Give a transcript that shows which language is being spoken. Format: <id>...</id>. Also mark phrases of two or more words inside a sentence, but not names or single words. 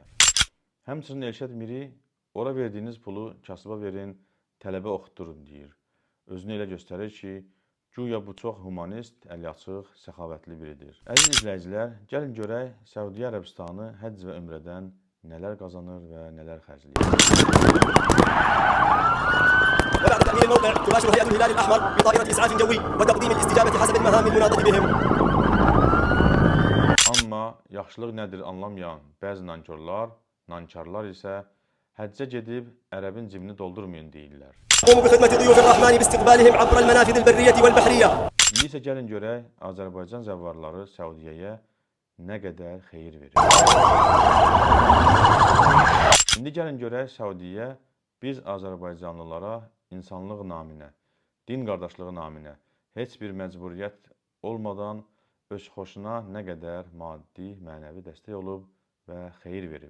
<az>Həmçinin Elşad Miri ora verdiyiniz pulu kasıba verin, tələbə oxutdurun deyir. Özünü elə göstərir ki, güya bu çox humanist, əliaçıq, səxavətli biridir. Əziz izləyicilər, gəlin görək Səudiyyə Ərəbistanı həcc və ümrədən nələr qazanır və nələr xərcləyir.</az> <ar>وبعد تأمين الموقع تباشر هيئة الهلال الأحمر بطائرة إسعاف جوي وتقديم الاستجابة حسب المهام المناطة بهم.</ar> <az>Amma yaxşılıq nədir anlamayan bəzi nankarlar isə həccə gedib ərəbin cibini doldurmayın deyirlər.</az> <ar>قوموا بخدمة ضيوف الرحمن باستقبالهم عبر المنافذ البرية والبحرية.</ar> <az>İndi isə gəlin görək Azərbaycan zəvvarları Səudiyyəyə nə qədər xeyir verir. İndi gəlin görək Səudiyyə biz Azərbaycanlılara insanlıq naminə, din qardaşlığı naminə heç bir məcburiyyət olmadan öz xoşuna nə qədər maddi, mənəvi dəstək olub və xeyir verib.</az>